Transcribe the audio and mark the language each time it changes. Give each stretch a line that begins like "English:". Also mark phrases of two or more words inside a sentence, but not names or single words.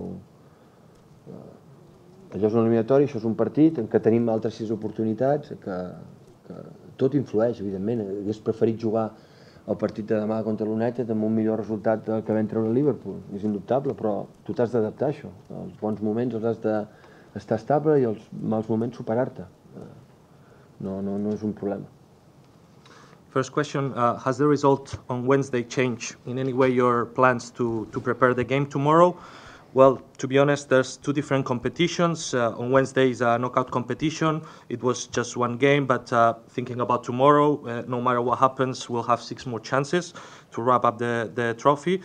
Catalan: Allò és un eliminatori, això és un partit en què tenim altres 6 oportunitats, que tot influeix, evidentment. Hauria preferit jugar el partit de demà contra l'United amb un millor resultat del que vam treure a Liverpool, és indubtable, però tu t'has d'adaptar a això. Els bons moments els has d'estar estable i els mals moments superar-te. No és un problema.
English: First question, has the result on Wednesday changed in any way your plans to prepare the game tomorrow? Well, to be honest, there's 2 different competitions. On Wednesday is a knockout competition. It was just 1 game, but thinking about tomorrow, no matter what happens, we'll have 6 more chances to wrap up the trophy.